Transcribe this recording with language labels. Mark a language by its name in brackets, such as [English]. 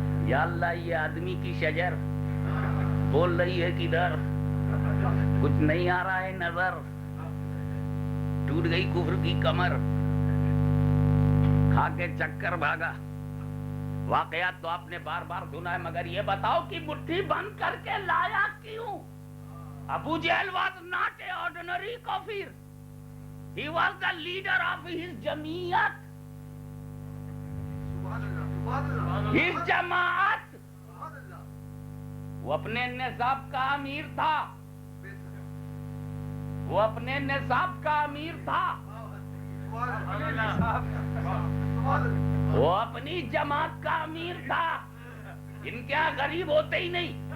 [Hindi] या अल्लाह ये आदमी की शजर बोल रही है किधर, कुछ नहीं आ रहा है नजर। टूट गई कुफ्र की कमर, खा के चक्कर भागा। वाकयात तो आपने बार बार सुना है मगर ये बताओ कि मुट्ठी बंद करके लाया क्यों? [English] Abu Jahl was not a ordinary kafir. He was the leader of his Jamiat, his jamaat. [Hindi] वो अपने निसाब का अमीर था, वो अपने निसाब का अमीर था, वो अपनी जमात का अमीर था। इनके यहाँ गरीब होते ही नहीं।